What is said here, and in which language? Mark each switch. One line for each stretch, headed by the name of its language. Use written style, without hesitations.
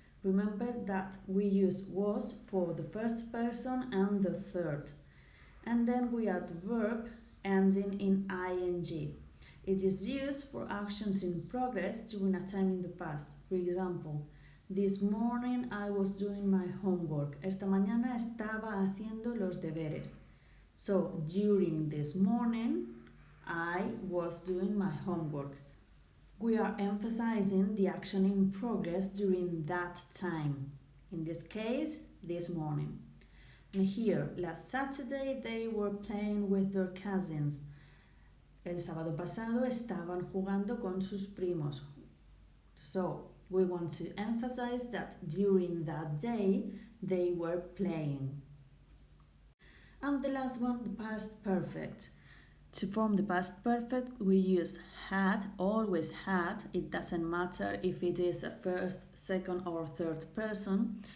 English: Remember that we use was for the first person and the third. And then we add the verb ending in ing. It is used for actions in progress during a time in the past. For example, this morning I was doing my homework.
Spanish: Esta mañana estaba haciendo los deberes.
English: So, during this morning, I was doing my homework. We are emphasizing the action in progress during that time. In this case, this morning. And here, last Saturday, they were playing with their cousins.
Spanish: El sábado pasado estaban jugando con sus primos.
English: So, we want to emphasize that during that day, they were playing. And the last one, the past perfect. To form the past perfect, we use had, always had. It doesn't matter if it is a first, second, or third person.